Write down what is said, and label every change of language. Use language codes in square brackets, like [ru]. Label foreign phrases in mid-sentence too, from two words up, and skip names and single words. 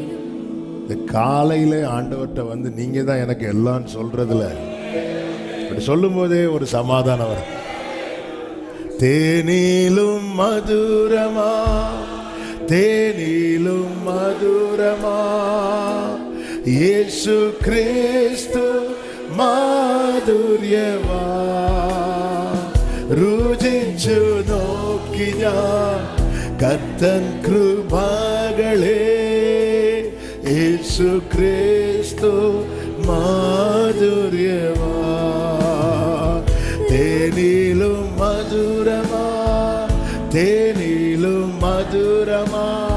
[ta] இந்த காலையில ஆண்டவர்கிட்ட வந்து நீங்க தான் எனக்கு எல்லாம் சொல்றதுல இப்படி சொல்லும் போதே ஒரு சமாதானம் வரும். தேனிலும் மதுரமா தேனிலும் மதுரமா இயேசு கிறிஸ்து [ml] മാധുര്യമാ രുചിച്ചു നോക്കി ഞാൻ കർത്തൻ കൃപകളെ യേശു ക്രിസ്തു മാധുര്യമാ തേനിലും മധുരമാ തേനിലും മധുരമാ